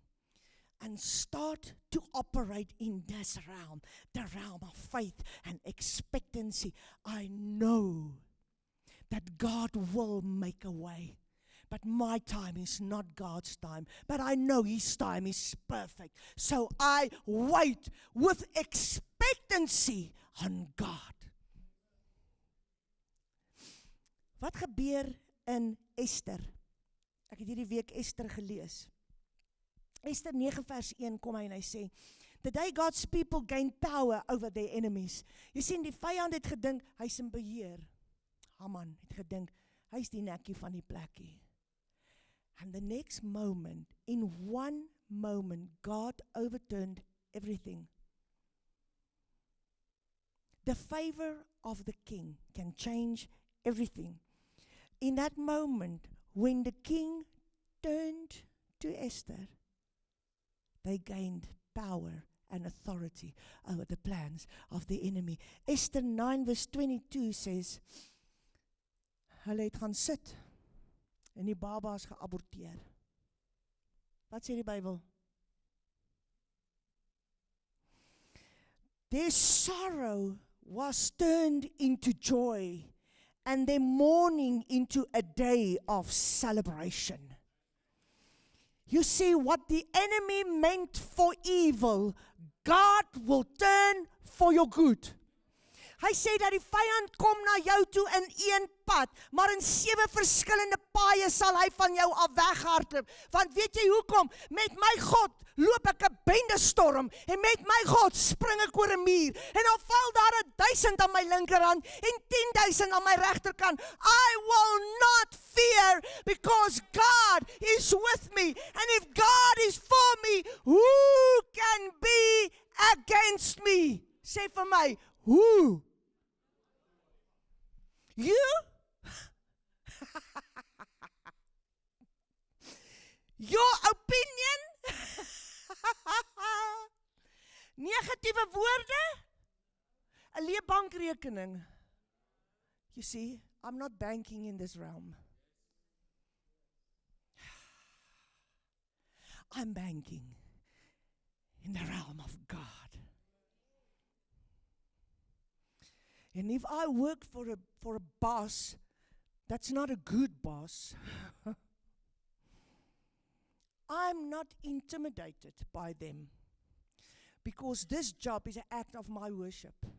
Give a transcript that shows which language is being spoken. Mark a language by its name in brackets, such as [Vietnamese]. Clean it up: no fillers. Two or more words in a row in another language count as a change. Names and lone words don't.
[English] And start to operate in this realm, the realm of faith and expectancy. I know that God will make a way. But my time is not God's time. But I know His time is perfect. So I wait with expectancy on God. [Afrikaans] Wat gebeur in Esther? Ek het hierdie week Esther gelees. Esther 9 vers 1 kom hy en hy sê, [English] the day God's people gain power over their enemies. [Afrikaans] Jy sien, die vyand het gedink, hy's in beheer. Haman het gedink, hy's die nekkie van die plekkie. [English] And the next moment, in one moment, God overturned everything. The favor of the king can change everything. In that moment, when the king turned to Esther, they gained power and authority over the plans of the enemy. Esther 9 verse 22 says, [Afrikaans] hulle het gaan sit en die baba is geaborteer. Wat sê die Bybel? [English] Their sorrow was turned into joy and their mourning into a day of celebration. You see, what the enemy meant for evil, God will turn for your good. [Afrikaans] Hy sê dat die vyand kom na jou toe in een pad, maar in 7 verskillende paaie sal hy van jou af weghardloop. Want weet jy hoekom? Met my God loop ek 'n bendestorm en met my God spring ek oor 'n muur en dan val daar 1000 aan my linkerhand en 10,000 aan my regterkant. [English] I will not fear because God is with me. And if God is for me, who can be against me? [Afrikaans] Sê vir my, [English] who? You? Your opinion? [Afrikaans] Negatiewe woorde? 'n leë bankrekening. [English] You see, I'm not banking in this realm. I'm banking in the realm of God. And if I work for a boss that's not a good boss, I'm not intimidated by them because this job is an act of my worship.